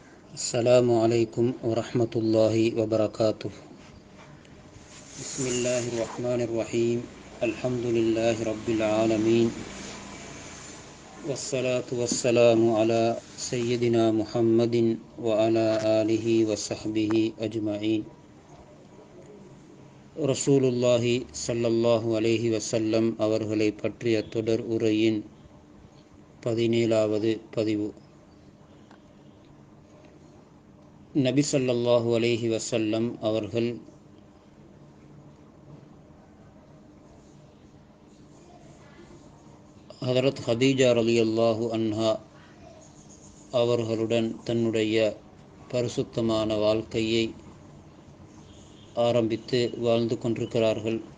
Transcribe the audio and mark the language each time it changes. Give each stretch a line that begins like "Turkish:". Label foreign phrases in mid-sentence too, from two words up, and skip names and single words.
Arabic: السلام عليكم ورحمة الله وبركاته. بسم الله الرحمن الرحيم. الحمد لله رب العالمين، والصلاة والسلام على سيدنا محمد وعلى آله وصحبه أجمعين. رسول الله صلى الله عليه وسلم
Tamil: அவர்களை பற்றிய தொடர் உரையின் 17வது பதிவு. நபி
Arabic: صلى الله عليه وسلم
Tamil: அவர்கள் ஹதரத் ஹதீஜா
Arabic: رضي الله عنها
Tamil: அவர்களுடன் தன்னுடைய பரிசுத்தமான வாழ்க்கையை ஆரம்பித்து வாழ்ந்து கொண்டிருக்கிறார்கள்.